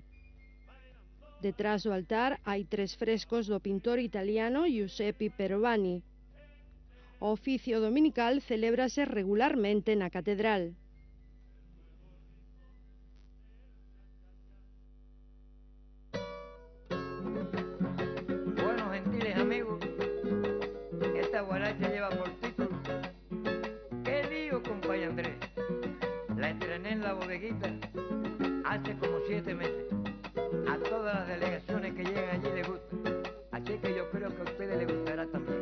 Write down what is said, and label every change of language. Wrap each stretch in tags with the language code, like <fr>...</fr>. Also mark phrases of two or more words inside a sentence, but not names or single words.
<gl>Detrás do altar hai 3 frescos do pintor italiano Giuseppe Perovani. O oficio dominical celébrase regularmente na catedral.</gl> <es>Bueno, gentiles amigos, esta guaracha lleva por título ¿Qué lío, compadre Andrés? La estrené en la bodeguita hace como 7 meses. A todas las delegaciones que llegan allí les gusta, así que yo creo que a ustedes les gustará también.</es>